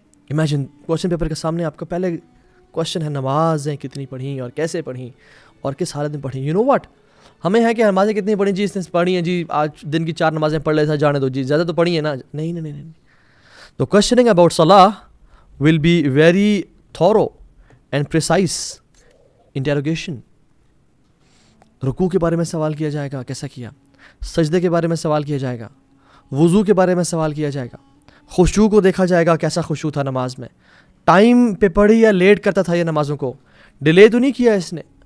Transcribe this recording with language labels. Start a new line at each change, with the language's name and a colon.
English: Imagine question paper
Urdu: کے سامنے آپ کا پہلے question ہے نمازیں کتنی پڑھیں اور کیسے پڑھیں اور کس حالت میں پڑھیں.
English: You know what?
Urdu: ہمیں ہے کہ نمازیں کتنی پڑھیں جی, اس نے پڑھی ہیں جی, آج دن کی 4 نمازیں پڑھ لیتا, جانے دو جی, زیادہ تو پڑھی ہیں نا. نہیں.
English: The questioning about salah will be very thorough and precise interrogation.
Urdu: رکوع کے بارے میں سوال کیا جائے گا, کیسا کیا. سجدے کے بارے میں سوال کیا جائے گا. وضو کے بارے میں سوال کیا جائے گا. خشوع کو دیکھا جائے گا, کیسا خشوع تھا نماز میں. ٹائم پہ پڑھی یا لیٹ کرتا تھا یہ نمازوں کو, ڈیلے تو نہیں کیا اس نے.